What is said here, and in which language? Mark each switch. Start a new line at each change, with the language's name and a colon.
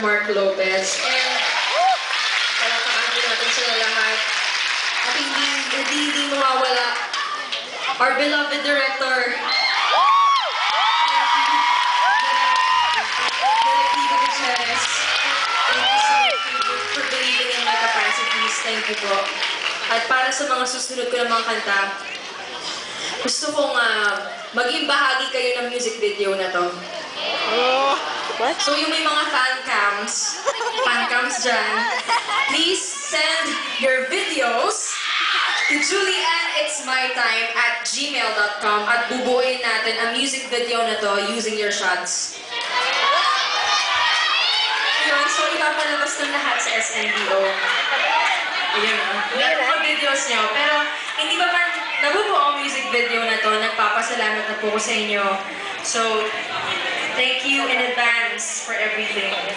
Filipino: Mark Lopez. And palakpakan din natin sila lahat. At hindi mawawala,
English: our beloved director,
Filipino: Derek Vigo Gutierrez.
English: Thank you so much for believing in my capacities. Thank you po.
Filipino: At para sa mga susunod ko ng mga kanta, gusto kong maging bahagi kayo ng music video na to.
English: What? So
Filipino: yung may mga fan cams dyan,
English: please send your videos to julianneitsmytime@gmail.com
Filipino: at bubuuin natin ang music video na to
English: using your shots.
Filipino: Yun, so ipapalabas ng lahat sa SNDO. Ayun o. Yung videos nyo. Pero hindi pa man nabubuo ang music video na to, nagpapasalamat na po ko sa inyo.
English: So, thank you in advance for everything.